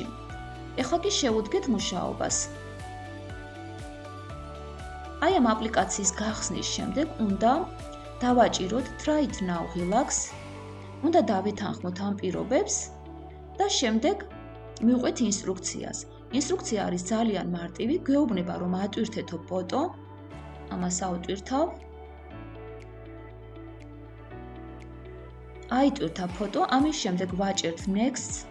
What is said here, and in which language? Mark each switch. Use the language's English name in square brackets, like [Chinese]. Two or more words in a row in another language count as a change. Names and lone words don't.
[Georgian] ეხლა კი შევუდგეთ მუშაობას. აი ამ აპლიკაციის გახსნის შემდეგ უნდა დავაჭიროთ [English] Try it now [Georgian] ღილაკს, უნდა დავეთანხმოთ ამ პირობებს და შემდეგ მივყვეთ ინსტრუქციას. ინსტრუქცია არის ძალიან მარტივი, გვეუბნება რომ ატვირთეთო ფოტო, ამას ავტვირთავ. აიტვირთა ფოტო, ამის შემდეგ ვაჭერთ Next.